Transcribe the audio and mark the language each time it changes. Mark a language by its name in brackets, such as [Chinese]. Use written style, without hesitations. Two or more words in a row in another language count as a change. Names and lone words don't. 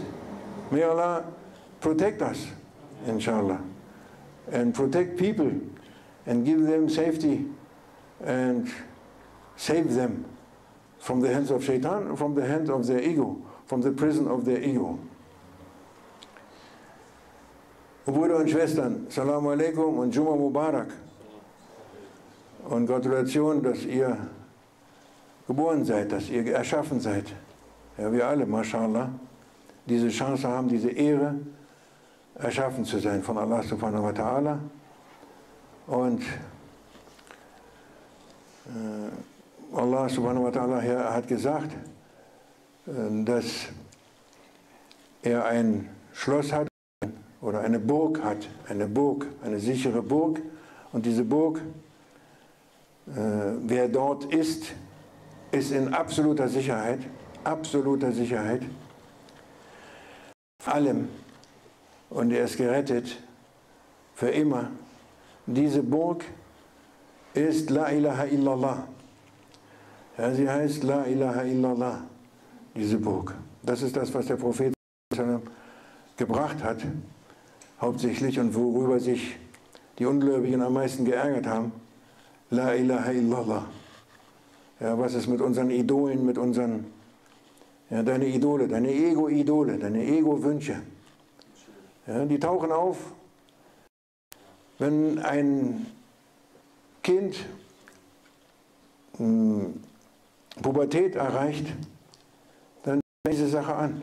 [English] May Allah protect us, inshallah, and protect people and give them safety and save them from the hands of shaitan, from the hands of their ego, from the prison of their ego. [German] Brüder und Schwestern, [Arabic] السلام عليكم [German] und [Arabic] جمعة مبارك. [German] Und Gratulation, dass ihr geboren seid, dass ihr erschaffen seid. Ja, wir alle, mashallah, diese Chance haben, diese Ehre, erschaffen zu sein von Allah [Arabic] سبحانه وتعالى. [German] Und Allah [Arabic] سبحانه وتعالى [German] hat gesagt, dass er ein Schloss hat oder eine Burg hat, eine sichere Burg. Und diese Burg, wer dort ist in absoluter Sicherheit, allem, und er ist gerettet für immer. Diese Burg ist [Arabic] لا إله إلا الله. [German] Ja, sie heißt [Arabic] لا إله إلا الله, [German] diese Burg. Das ist das, was der Prophet gebracht hat, hauptsächlich, und worüber sich die Ungläubigen am meisten geärgert haben. [Arabic] لا إله إلا الله. [German] Ja, was ist mit unseren Idolen, mit unseren, ja, deine Idole, deine Ego-Idole, deine Ego-Wünsche. Ja, die tauchen auf, wenn ein Kind Pubertät erreicht, dann fängt diese Sache an.